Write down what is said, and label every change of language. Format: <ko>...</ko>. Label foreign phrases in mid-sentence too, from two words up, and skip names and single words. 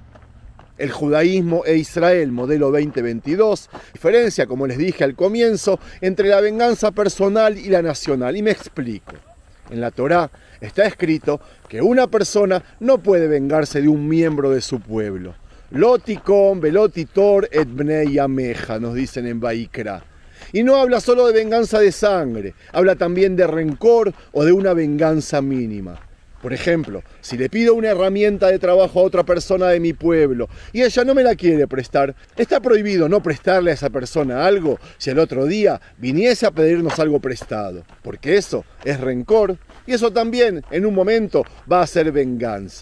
<es>El judaísmo e Israel, modelo 2022, diferencia, como les dije al comienzo, entre la venganza personal y la nacional, y me explico. En la Torá está escrito que una persona no puede vengarse de un miembro de su pueblo.</es> <he>לא תקום ולא תטור את בני עמך,</he> <es>nos dicen en Vaikra. Y no habla solo de venganza de sangre, habla también de rencor o de una venganza mínima. Por ejemplo, si le pido una herramienta de trabajo a otra persona de mi pueblo y ella no me la quiere prestar, está prohibido no prestarle a esa persona algo si el otro día viniese a pedirnos algo prestado, porque eso es rencor y eso también en un momento va a ser venganza.</es>